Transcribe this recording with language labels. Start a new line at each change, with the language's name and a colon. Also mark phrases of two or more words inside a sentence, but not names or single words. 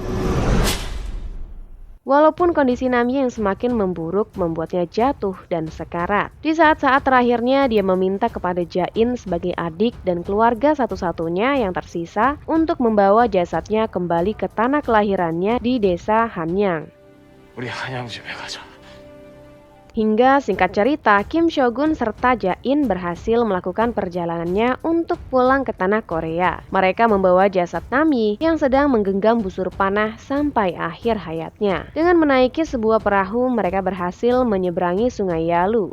Indonesian: Walaupun kondisi Namyi yang semakin memburuk membuatnya jatuh dan sekarat. Di saat-saat terakhirnya dia meminta kepada Jain sebagai adik dan keluarga satu-satunya yang tersisa untuk membawa jasadnya kembali ke tanah kelahirannya di desa Hanyang.
Korean: 우리 한양집에 가자.
Indonesian: Hingga singkat cerita, Kim Shogun serta Jain berhasil melakukan perjalanannya untuk pulang ke tanah Korea. Mereka membawa jasad Nami yang sedang menggenggam busur panah sampai akhir hayatnya. Dengan menaiki sebuah perahu, mereka berhasil menyeberangi sungai Yalu.